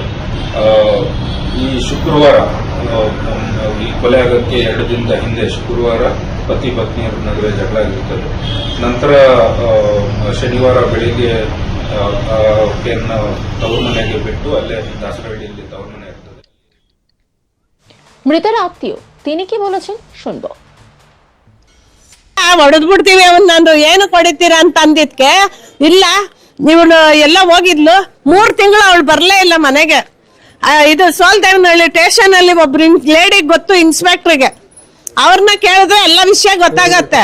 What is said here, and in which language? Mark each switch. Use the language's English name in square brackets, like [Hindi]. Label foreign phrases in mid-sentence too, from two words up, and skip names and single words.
[Kannada] ಈ ಶುಕ್ರವಾರ ಈ ಕೊಲೆ ಆಗೋಕ್ಕೆ 2 ದಿನದ ಹಿಂದೆ ಶುಕ್ರವಾರ ಪತಿ ಪತ್ನಿಯರ ನಡುವೆ ಜಗಳ ಆಗಿರ್ತದೆ. ನಂತರ ಶನಿವಾರ ಬೆಳಿಗ್ಗೆ ಆಕೆಯನ್ನು ತವರು ಮನೆಗೆ ಬಿಟ್ಟು ಅಲ್ಲೇ ದಾಸರಹಳ್ಳಿಯಲ್ಲಿ ತವರು ಮನೆ ಇರ್ತದೆ. [Bangla] মৃতের আত্মীয় তিনি কি বলেছেন শুনবো। [Kannada] ಹೊಡೆದ್ ಬಿಡ್ತೀವಿ ಅವನ್ನ, ಏನು ಕೊಡಿತೀರಾ ಅಂತ ಅಂದಿದ್ಕೆ ಇಲ್ಲ, ಇವಳು ಎಲ್ಲ ಹೋಗಿದ್ಲು, 3 ತಿಂಗಳು ಅವಳು ಬರ್ಲೇ ಇಲ್ಲ ಮನೆಗೆ. ಇದು ಸೋಲ್ದೇವನಹಳ್ಳಿ ಸ್ಟೇಷನ್ ಅಲ್ಲಿ ಒಬ್ರು ಲೇಡಿ ಗೊತ್ತು ಇನ್ಸ್ಪೆಕ್ಟರ್ಗೆ, ಅವ್ರನ್ನ ಕೇಳಿದ್ರೆ ಎಲ್ಲ ವಿಷಯ ಗೊತ್ತಾಗತ್ತೆ.